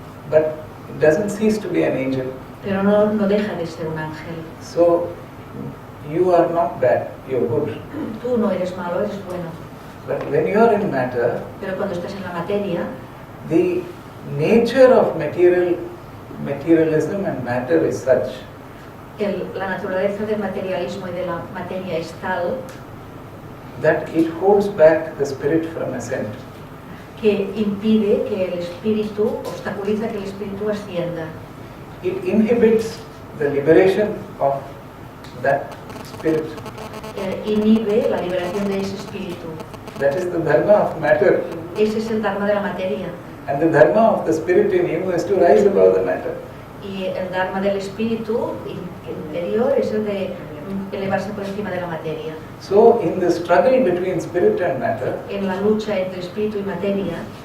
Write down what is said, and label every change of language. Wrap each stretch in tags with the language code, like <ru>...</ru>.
<en>but it doesn't cease to be an angel.</en> <es>pero no deja de ser un ángel.</es> <en>So you are not bad, you're good.</en> <es>Tú no eres malo, eres bueno.</es> <en>But when you are in matter,</en> <es>Pero cuando estás en la materia,</es> <en>the nature of materialism and matter is such</en> <es>la naturaleza del materialismo y de la materia es tal</es> <en>that it holds back the spirit from ascent.</en> <es>que impide que el espíritu, obstaculiza que el espíritu ascienda.</es> <en>It inhibits the liberation of that spirit.</en> <es>Inhibe la liberación de ese espíritu.</es> <en>That is the dharma of matter.</en> <es>Ese es el dharma de la materia.</es> <en>And the dharma of the spirit in you is to rise above the matter.</en> <es>Y el dharma del espíritu interior es el de elevarse por encima de la materia.</es> <en>So in the struggle between spirit and matter,</en> <es>En la lucha entre espíritu y materia,</es>